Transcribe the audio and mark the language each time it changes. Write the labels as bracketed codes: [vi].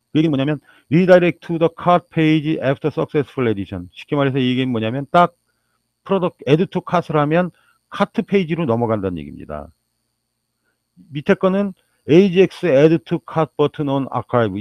[ko] 그 얘기는 뭐냐면 [en] redirect to the cart page after successful edition. [ko] 쉽게 말해서 이 얘기는 뭐냐면, 딱 프로덕트 add to cart을 하면 카트 페이지로 넘어간다는 얘기입니다. [en] 밑에 거는 AJAX add to cart button on archive.